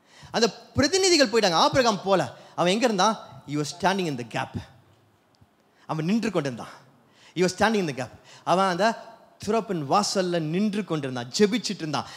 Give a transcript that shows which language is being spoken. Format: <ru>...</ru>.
<ta>அந்த பிரதிநிதிகள் போயிட்டாங்க, ஆபிரகாம் போல. அவன் எங்க இருந்தான்?</ta> <en>he was standing in the gap.</en> <ta>அவன் நின்று கொண்டிருந்தான்.</ta> <en>he was standing in the gap.</en> <ta>அவன் அந்த திறப்பின் வாசல்ல நின்று கொண்டிருந்தான், ஜெபிச்சிட்டு இருந்தான்.</ta>